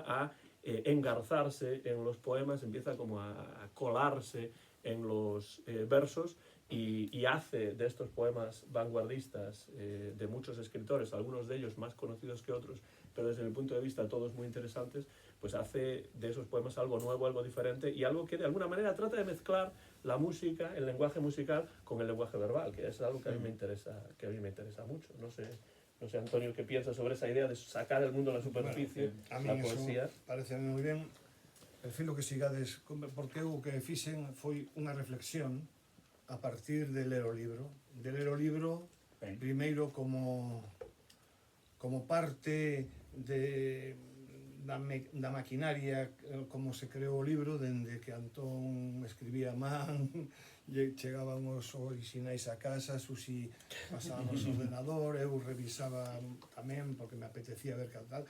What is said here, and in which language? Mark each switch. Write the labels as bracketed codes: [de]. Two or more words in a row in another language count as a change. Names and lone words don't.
[es] a engarzarse en los poemas, empieza como a colarse en los versos y hace de estos poemas vanguardistas de muchos escritores, algunos de ellos más conocidos que otros, pero desde mi punto de vista todos muy interesantes, pues hace de esos poemas algo nuevo, algo diferente y algo que de alguna manera trata de mezclar la música, el lenguaje musical con el lenguaje verbal, que es algo que a mí me interesa, mucho. No sé, Antonio, ¿qué piensas sobre esa idea de sacar el mundo a la superficie, bueno, la poesía? [gl] Parece moi ben. Prefiro que sigades, porque o que fixen foi unha reflexión a partir de ler o libro. De ler o libro, primeiro como parte da maquinaria, como se creou o libro, dende que Antón escribía a man, chegaban os orixinais a casa, Susi pasaba no ordenador, eu revisaba tamén porque me apetecía ver que tal.